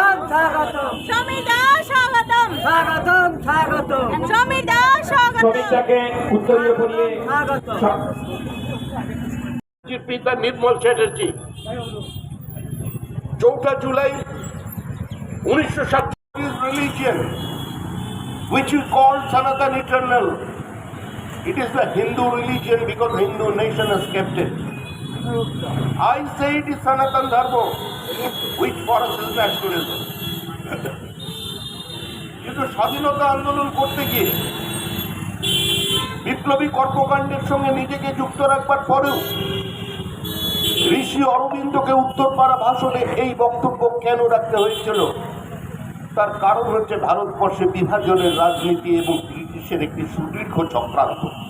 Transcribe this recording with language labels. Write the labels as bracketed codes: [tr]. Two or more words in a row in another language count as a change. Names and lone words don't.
[bn] স্বাগতম সমিতা স্বাগতম স্বাগতম স্বাগতম সমিতা স্বাগতম সমিতাকে উত্তরীয় করিয়ে স্বাগতম পিতা নির্মল চ্যাটার্জি 4 জুলাই 1947 [en] religion which is called Sanatan Eternal. It is the Hindu religion because Hindu nation has kept it. I say it is Sanatan Dharma, which for us is nationalism. [bn] কিন্তু স্বাধীনতা আন্দোলন করতে গিয়ে বিপ্লবী কর্মকাণ্ডের সঙ্গে নিজেকে যুক্ত রাখবার পরেও ঋষি অরবিন্দকে উত্তরপাড়া ভাষণে এই বক্তব্য কেন রাখতে হয়েছিল তার কারণ হচ্ছে ভারতবর্ষে বিভাজনের রাজনীতি এবং ব্রিটিশের একটি সুদীর্ঘ চক্রান্ত।